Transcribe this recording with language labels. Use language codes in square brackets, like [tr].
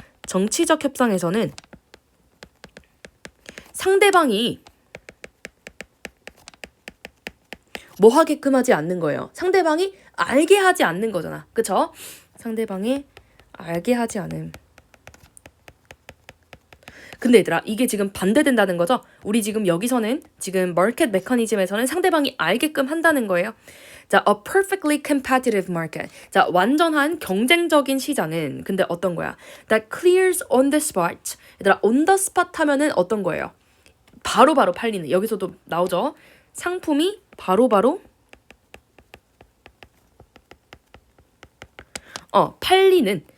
[ko] 정치적 협상에서는 상대방이 뭐 하게끔 하지 않는 거예요. 상대방이 알게 하지 않는 거잖아. 그쵸? 상대방이 알게 하지 않음. 근데 얘들아, 이게 지금 반대된다는 거죠? 우리 지금 여기서는 지금 마켓 메커니즘에서는 상대방이 알게끔 한다는 거예요. [en] 자, a perfectly competitive market. [ko] 자, 완전한 경쟁적인 시장은 근데 어떤 거야? [en] That clears on the spot. [ko] 얘들아, [en] on the spot [ko] 하면은 어떤 거예요? 바로바로 팔리는. 여기서도 나오죠? 상품이 바로바로 팔리는.